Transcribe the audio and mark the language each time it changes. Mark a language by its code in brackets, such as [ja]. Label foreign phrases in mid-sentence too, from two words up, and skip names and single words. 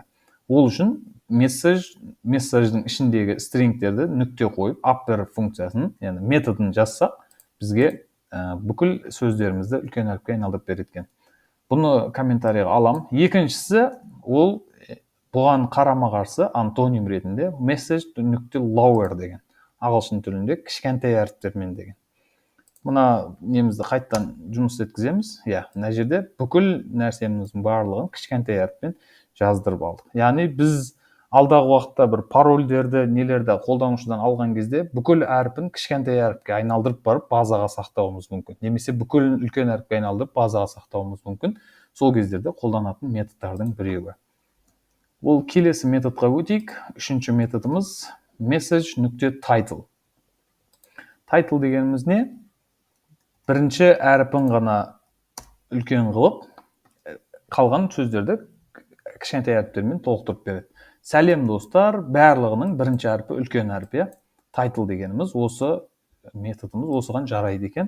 [kk] Ол үшін месседждің ішіндегі стрингтерді нүкте қойып, upper функциясын, яғни методын жазсақ, бізге бүкіл сөздерімізді үлкен әріпке айналдырып береді екен. Бұны комментарийға алам. Екіншісі, ол бұған қарама-қарсы антоним ретінде message.lower деген. Ағылшын тілінде кішкентай әріптермен деген. Мына немізді қайттан жұмыс еткіземіз. Мына жерде бүкіл нәрсеміздің барлығын кішкентай әріппен жаздырып алдық. Яғни біз алдағы уақытта бір парольдерді, нелерді қолданушыдан алған кезде бүкіл әріпін кішкентай әріпке айналдырып барып базаға сақтауымыз мүмкін. Немесе бүкіл үлкен әріпке айналдырып базаға сақтауымыз мүмкін. Сол кездерде қолданатын методтардың біреуі. Ол келесі методқа өтейік. Үшінші методымыз message.title. Title дегеніміз не? Бірінші әріпін ғана үлкен қылып, қалған сөздерді кішкентай әріптермен толықтырып береді. Сәлем достар, барлығының бірінші әріпі үлкен әріп. Title дегеніміз осы методымыз осыған жарайды екен.